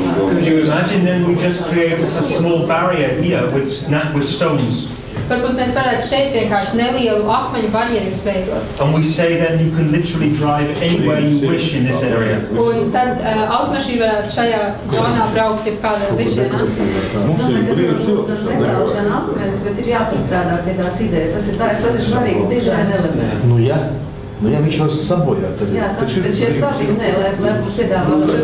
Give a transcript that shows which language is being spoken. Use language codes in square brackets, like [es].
[en] Could you imagine then we just create a small barrier here with stones? [lv] Varbūt mēs varētu šeit vienkārši nelielu akmeņu barjeru izveidot. [en] And we say then you can literally drive anywhere you wish in this area. [lv] Un tad automašīna varētu šajā zonā braukt jebkādā virzienā. Tas nedaudz gan akmens, bet ir jāpastrādā pie tās idejas. Tas ir svarīgs dizaina elements. Nu jā, viņš var sabojāt arī. Jā, bet šie stāvīgi, nē, lai būs piedāvāt.